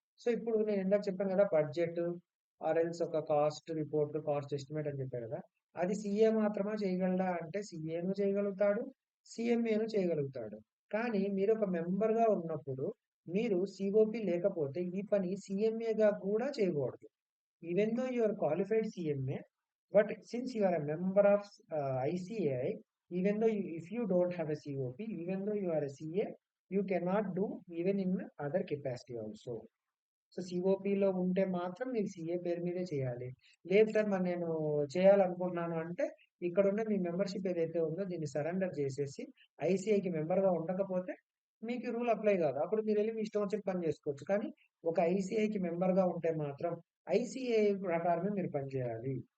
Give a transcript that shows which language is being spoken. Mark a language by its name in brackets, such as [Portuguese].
[Telugu] So ఇప్పుడు నేను ఇందాక చెప్పాను కదా! బడ్జెట్ ఆర్ ఎల్స్ ఒక కాస్ట్ రిపోర్ట్, కాస్ట్ ఎస్టిమేట్ అని చెప్పా కదా! అది సీఏ మాత్రమే చేయగలడా అంటే సీఏను చేయగలుగుతాడు, సీఎంఏను చేయగలుగుతాడు. కానీ మీరొక మెంబర్‌గా ఉన్నప్పుడు మీరు సీఓపీ లేకపోతే ఈ పని సీఎంఏగా కూడా చేయకూడదు. [English] Even though you are qualified CMA, but since you are a member of ICAI, even though if you don't have a COP, even though you are a CA, you cannot do even in other capacity also. [Telugu] So సిఓపిలో ఉంటే మాత్రం మీరు CA పేరు మీదే చేయాలి. లేదు sir మరి నేను చేయాలనుకుంటున్నాను అంటే ఇక్కడున్న మీ మెంబర్షిప్ ఏదైతే ఉందో దీన్ని సరెండర్ చేసేసి ఐసీఐకి మెంబర్‌గా ఉండకపోతే మీకు ఈ రూల్ అప్లై కాదు. అప్పుడు మీరెళ్లి మీ ఇష్టం వచ్చిన పని చేసుకోవచ్చు. కానీ ఒక ఐసీఐకి మెంబర్‌గా ఉంటే మాత్రం ఐసీఐ ప్రకారమే మీరు పనిచేయాలి.